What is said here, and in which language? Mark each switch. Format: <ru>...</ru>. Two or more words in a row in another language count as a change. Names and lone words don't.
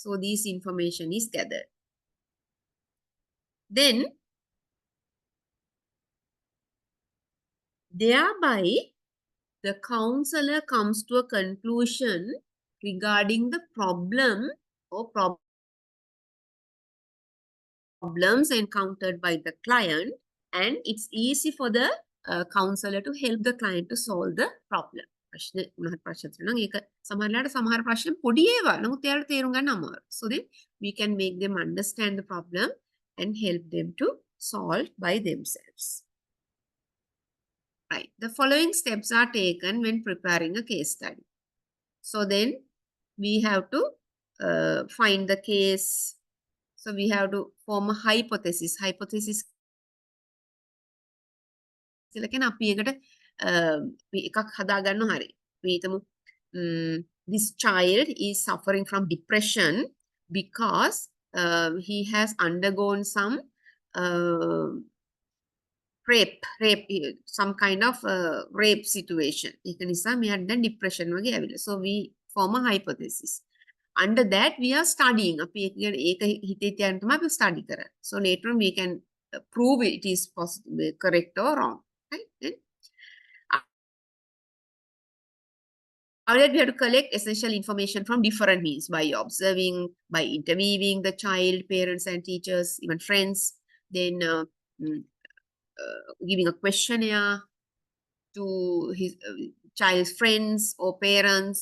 <en>So this information is gathered. Then thereby the counselor comes to a conclusion regarding the problem or problems encountered by the client, and it's easy for the counselor to help the client to solve the problem.</en> <si>ප්‍රශ්න මොනවාද ප්‍රශ්න තියෙනවා නම් ඒක සමහරලාට සමහර ප්‍රශ්න පොඩි ඒවා නමුත් එයාට තේරුම් ගන්න අමාරුයි.</si> <en>So then we can make them understand the problem and help them to solve by themselves. Right. The following steps are taken when preparing a case study. So then we have to find the case. So we have to form a hypothesis.</en> <si>Hypothesis කියලා කියන අපි එකට එකක් හදා ගන්න හරි. අපි හිතමු</si> <en>this child is suffering from depression because he has undergone some rape, some kind of rape situation.</en> <si>ඒක නිසා මෙයාට දැන් depression වගේ ඇවිල්ලා.</si> <en>So we form a hypothesis. Under that we are studying.</en> <si>අපි ඒක හිතේ තියන්න තමයි අපි study කරන්නේ.</si> <en>So later on we can prove it is possible, correct or wrong. Right? Then after that we have to collect essential information from different means, by observing, by interviewing the child, parents and teachers, even friends, then giving a questionnaire to his child's friends or parents.</en>